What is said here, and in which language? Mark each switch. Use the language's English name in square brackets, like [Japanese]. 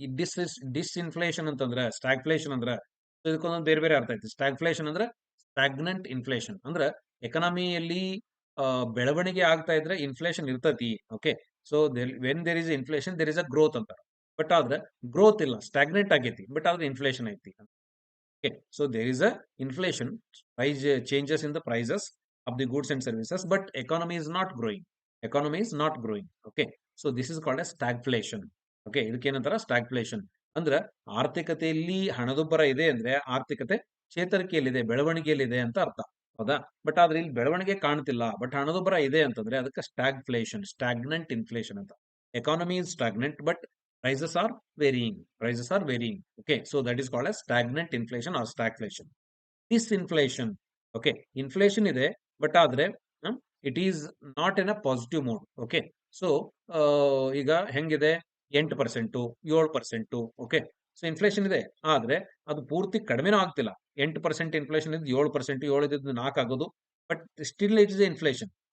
[Kannada] ಈ ಡಿಸ್ಇನ್ಫ್ಲೇಷನ್ ಅಂತಂದ್ರೆ, ಸ್ಟಾಗ್ಫ್ಲೇಷನ್ ಅಂದ್ರೆ ಇದಕ್ಕೊಂದೊಂದು ಬೇರೆ ಬೇರೆ ಅರ್ಥ ಐತಿ. ಸ್ಟಾಗ್ಫ್ಲೇಷನ್ ಅಂದ್ರೆ ಸ್ಟಾಗ್ನೆಂಟ್ ಇನ್ಫ್ಲೇಷನ್ ಅಂದ್ರೆ ಎಕನಾಮಿಯಲ್ಲಿ ಬೆಳವಣಿಗೆ ಆಗ್ತಾ ಇದ್ರೆ ಇನ್ಫ್ಲೇಷನ್ ಇರ್ತತಿ. [English] okay, so when there is inflation there is a growth [Kannada] ಅಂತಾರೆ. ಬಟ್ ಆದ್ರೆ ಗ್ರೋತ್ ಇಲ್ಲ, ಸ್ಟಾಗ್ನೆಂಟ್ ಆಗೈತಿ, ಬಟ್ ಆದ್ರೆ ಇನ್ಫ್ಲೇಷನ್ ಐತಿ. [English] Okay, so there is a inflation, price changes in the prices of the goods and services, but economy is not growing. Economy is not growing. Okay, so this is called as stagflation. [Kannada] Okay, ಇದಕ್ಕೇನಂತಾರ stagflation. ಅಂದ್ರೆ ಆರ್ಥಿಕತೆಯಲ್ಲಿ ಹಣದುಬ್ಬರ ಇದೆ ಅಂದ್ರೆ ಆರ್ಥಿಕತೆ ಚೇತರಿಕೆಯಲ್ಲಿದೆ, ಬೆಳವಣಿಗೆಯಲ್ಲಿದೆ ಅಂತ ಅರ್ಥ. ಹೌದಾ? But ಆದ್ರೆ ಇಲ್ಲಿ ಬೆಳವಣಿಗೆ ಕಾಣ್ತಿಲ್ಲ, ಬಟ್ ಹಣದುಬ್ಬರ ಇದೆ ಅಂತಂದ್ರೆ ಅದಕ್ಕೆ ಸ್ಟಾಗ್ಫ್ಲೇಷನ್, ಸ್ಟಾಗ್ನೆಂಟ್ ಇನ್ಫ್ಲೇಷನ್ ಅಂತ. [English] Economy is stagnant, but prices are varying. Prices are varying. Okay, so that is called as stagnant inflation or stagflation. Disinflation. Okay, inflation ಇದೆ, but ಆದ್ರೆ it is not in a positive mode. [Kannada] Okay, so ಈಗ ಹೆಂಗಿದೆ? 8%, 7%. Okay, so inflation ಇದೆ, ಆದ್ರೆ ಅದು ಪೂರ್ತಿ ಕಡಿಮೆನೂ ಆಗ್ತಿಲ್ಲ. 8% inflation ಇದ್ದು 7%, 7 ಇದ್ದು 4 ಆಗೋದು, [English] But still it is inflation.